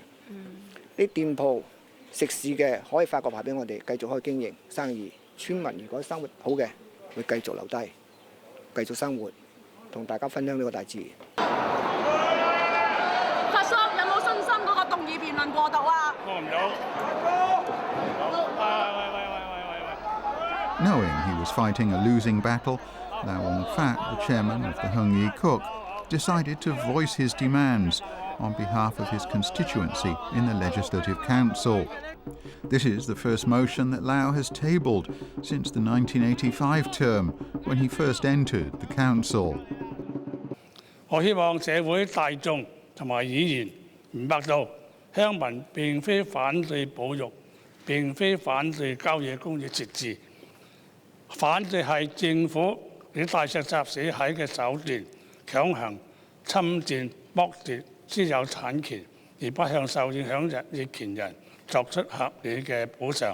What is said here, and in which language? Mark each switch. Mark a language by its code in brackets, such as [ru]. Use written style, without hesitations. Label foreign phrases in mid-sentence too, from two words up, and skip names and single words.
[yue] 啲店鋪食肆嘅可以發個牌俾我哋，繼續可以經營生意。村民如果生活好嘅，會繼續留低，繼續生活，同大家分享呢個大自然。發叔有冇信心嗰個動議辯論過渡啊？過唔到。 [en] Knowing he was fighting a losing battle, Lau Wong Fat, the chairman of the Hung Yi Kuk, decided to voice his demands on behalf of his constituency in the Legislative Council. This is the first motion that Lau has tabled since the 1985 term, when he first entered the council. [yue] 我希望社會大眾同埋議員明白到，鄉民並非反對保育，並非反對郊野公園設置，反對係政府以大石砸死蟹嘅手段，強行侵佔剝奪私有產權，而不向受影響人業權人作出合理嘅補償。